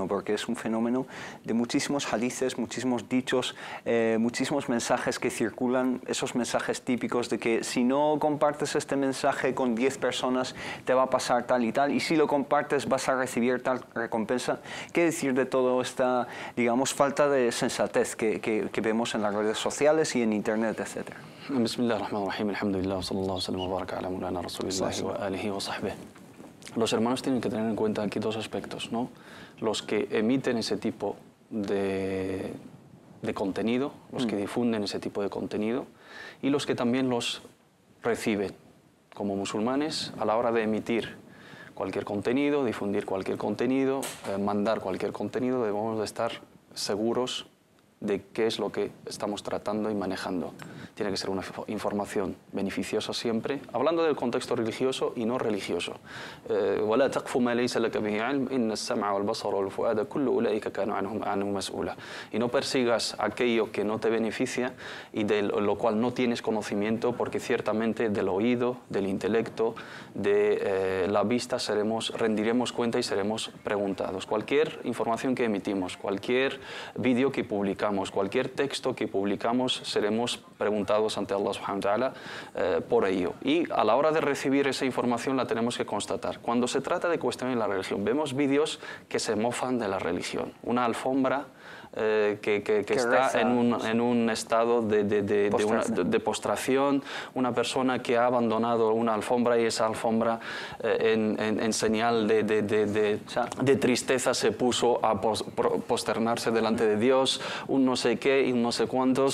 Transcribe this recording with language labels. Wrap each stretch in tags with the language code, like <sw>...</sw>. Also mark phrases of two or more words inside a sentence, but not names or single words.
<es>Porque es un fenómeno de muchísimos hadices, muchísimos dichos, muchísimos mensajes que circulan, esos mensajes típicos de que si no compartes este mensaje con 10 personas te va a pasar tal y tal, y si lo compartes vas a recibir tal recompensa. ¿Qué decir de toda esta, digamos, falta de sensatez que vemos en las redes sociales y en Internet, etcétera?</es> <ar>بسم الله الرحمن الرحيم، الحمد لله، وصلى الله وسلم وبارك على مولانا رسول الله وعلى آله وصحبه.</ar> <es>Los hermanos tienen que tener en cuenta aquí dos aspectos, ¿no? Los que emiten ese tipo de contenido, los que difunden ese tipo de contenido, y los que también los reciben. Como musulmanes, a la hora de emitir cualquier contenido, difundir cualquier contenido, mandar cualquier contenido, debemos de estar seguros de qué es lo que estamos tratando y manejando. Tiene que ser una información beneficiosa siempre, hablando del contexto religioso y no religioso.</es> <ar>وَلَا تَقْفُ مَا لَيْسَ لَكَ بِهِ عِلْمٌ إِنَّ السَّمْعَ وَالْبَصَرَ وَالْفُؤَادَ كُلُّ أُولَئِكَ كَانُوا عَنْهُ مسؤولا.</ar> <es>Y no persigas aquello que no te beneficia y de lo cual no tienes conocimiento, porque ciertamente del oído, del intelecto, de la vista rendiremos cuenta y seremos preguntados. Cualquier información que emitimos, cualquier vídeo que publicamos, cualquier texto que publicamos, seremos preguntados ante Allah</es> <ar>سبحانه وتعالى</ar> <es>por ello. Y a la hora de recibir esa información la tenemos que constatar. Cuando se trata de cuestiones de la religión, vemos vídeos que se mofan de la religión. Una alfombra que está reza, en un estado de postración, una persona que ha abandonado una alfombra y esa alfombra en señal de tristeza se puso a posternarse delante de Dios, un no sé qué y un no sé cuántos.</es>